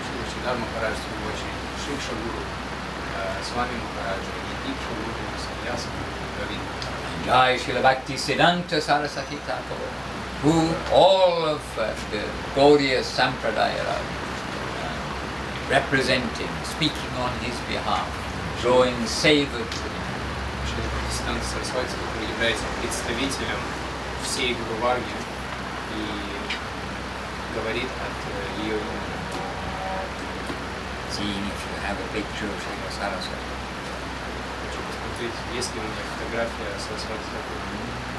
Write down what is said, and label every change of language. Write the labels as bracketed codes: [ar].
[ru] Шрила Махарадж, в свою очередь, Шикша Гуру, Свами Махараджа и Дикша Гуру, Саньяса Гуру, Говинда. [en] Jai Srila Bhaktisiddhanta Saraswati Thakur, who all of the glorious Sampradaya are representing, speaking on his behalf, drawing savor to him. [ru] Шрила Бхактиведанты Сарасвати, который является представителем всей Гуру Варги и говорит от ее имени. [en] Seeing if you have a picture of Srila Saraswati. [ru] Хочу посмотреть, есть ли у меня фотография Сарасвати Тхакур.